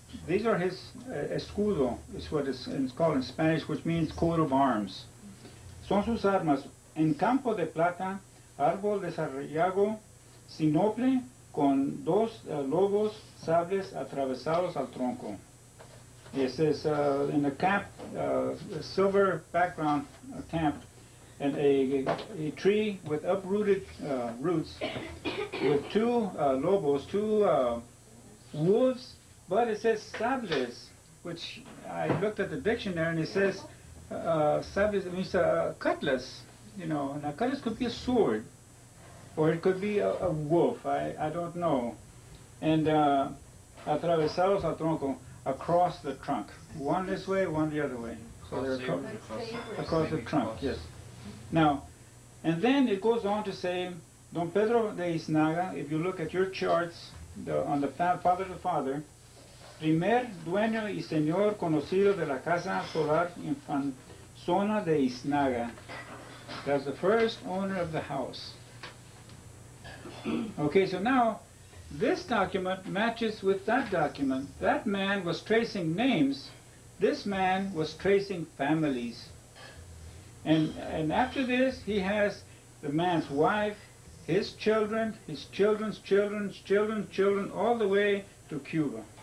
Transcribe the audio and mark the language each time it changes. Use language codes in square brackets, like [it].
[en] These are his escudo, is what it's called in Spanish, which means coat of arms. [es] Son sus armas en campo de plata, árbol desarrollado, sinople, con dos lobos sables atravesados al tronco. [en] It says in a camp, a silver background camp, and a tree with uprooted roots, with two lobos, two wolves, but it says sables, which I looked at the dictionary, and it says sables means cutlass. You know, and a cutlass could be a sword, or it could be a wolf. I don't know. And [es] atravesados al tronco, [en] across the trunk, one this way, one the other way. So they're across the trunk. Yes. Now, and then it goes on to say, Don Pedro de Yznaga, if you look at your charts on the father to father, [es] primer dueño y señor conocido de la casa solar infanzona de Yznaga. [en] That's the first owner of the house. Okay, so now this document matches with that document. That man was tracing names. This man was tracing families. And after this, he has the man's wife, his children, his children's children's children's children, all the way to Cuba.